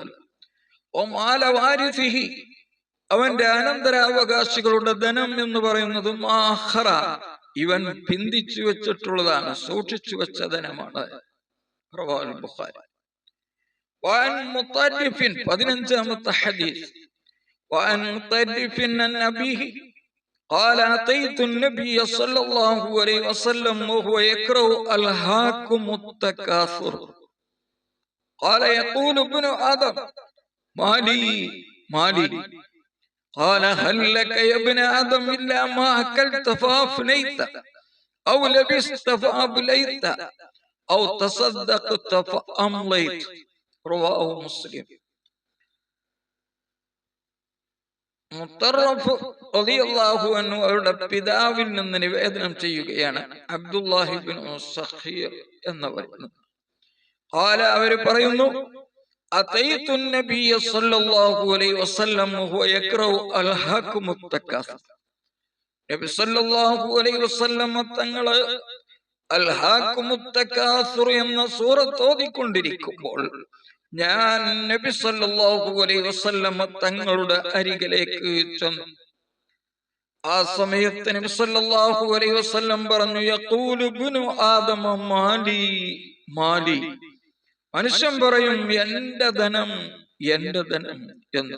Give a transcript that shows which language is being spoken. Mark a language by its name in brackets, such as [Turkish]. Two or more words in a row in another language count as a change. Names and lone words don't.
[Malayalam] ഓ [Arabic] مال وارثه, [Malayalam] അവന്റെ അനന്തരാവകാശികളുടെ ധനം എന്ന് പറയുന്നത് മാഖറ, ഇവൻ പിന്തിച്ചു വെച്ചിട്ടുള്ളതാണ്, സൂക്ഷിച്ചു വെച്ച ധനമാണ്. [Arabic] رواه البخاري. وعن مطرف, [Malayalam] 15ാമത്തെ ഹദീസ്. [Arabic] وعن مطرف عن أبيه قال أتيت النبي صلى الله عليه وسلم وهو يكره ألهاكم التكاثر قال يقول ابن آدم مالي مالي قال هل لك يا ابن آدم إلا ما أكلت فأفنيت أو لبست فأبليت أو تصدقت فأمليت. رواه مسلم. [Malayalam] മുത്തറഫ് [Arabic] رضي الله عنه [Malayalam] അവരുടെ പിതാവിൽ നിന്ന് നിവേദനം ചെയ്യുകയാണ്, അബ്ദുല്ലാഹി ഇബ്നു സഖീർ എന്നവർ. ഖാല, അവർ പറയുന്നു, [Arabic] أتيت النبي صلى الله عليه وسلم وهو يقرأ ألهاكم التكاثر. [Malayalam] നബി [Arabic] صلى الله عليه وسلم [Malayalam] തങ്ങള് അൽഹാക്കും തകാസുർ എന്ന സൂറത്ത് ഓതിക്കൊണ്ടിരിക്കുമ്പോൾ ഞാൻ നബി [Arabic] صلى الله عليه وسلم [Malayalam] തങ്ങളുടെ അരികിലേക്ക് ചെന്നു. ആ സമയത്ത് നബി [Arabic] صلى الله عليه وسلم [Malayalam] പറഞ്ഞു, [Arabic] يقول ابن آدم مالي مالي, [Malayalam] മനുഷ്യൻ പറയും എന്റെ ധനം എന്റെ ധനം എന്ന്.